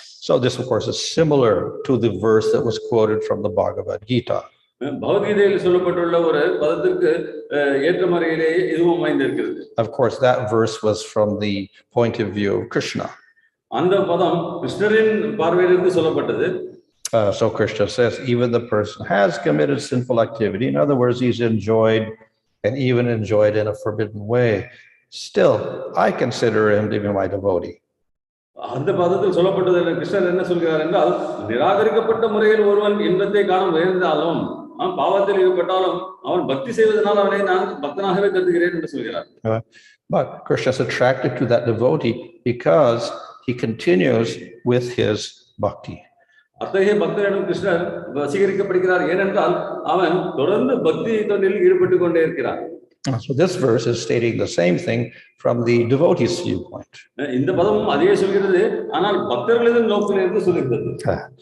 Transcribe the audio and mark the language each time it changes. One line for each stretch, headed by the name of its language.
English: So this of course is similar to the verse that was quoted from the Bhagavad Gita.
Tamil: பகவத்கீதையில் சொல்லப்பட்டுள்ள ஒரு பதத்திற்கு ஏற்ற முறையிலேயே இதுவும் அமைந்திருக்கிறது.
English: Of course that verse was from the point of view of Krishna.
Tamil: அந்த பதம் கிருஷ்ணரின் பார்வையிலிருந்து சொல்லப்பட்டது.
English: So Krishna says even the person has committed sinful activity, in other words he's enjoyed and even enjoyed in a forbidden way, still I consider him to be my devotee.
Tamil: அந்த பதத்தில் சொல்லப்பட்டது கிருஷ்ணர் என்ன சொல்கிறார் என்றால், நிராகரிக்கப்பட்ட முறையில் ஒருவன் இன்பத்தை காண முயன்றாலும் பாவத்தில் ஈடுபட்டாலும் அவன் பக்தி செய்வதனால் அவனை நான் பக்தனாகவே கருதுகிறேன் என்று சொல்கிறார்.
English: But Krishna is attracted to that devotee because he continues with his bhakti.
Tamil: அத்தகைய பக்தனிடம் கிருஷ்ணர் வசீகரிக்கப்படுகிறார், ஏனென்றால் அவன் தொடர்ந்து பக்தி தொண்டில் ஈடுபட்டு கொண்டே இருக்கிறார்.
English: So this verse is stating the same thing from the devotee's viewpoint.
Tamil: இந்த பதமும் அதே சொல்கிறது, ஆனால் பக்தர்களின் நோக்கிலிருந்து சொல்கிறது.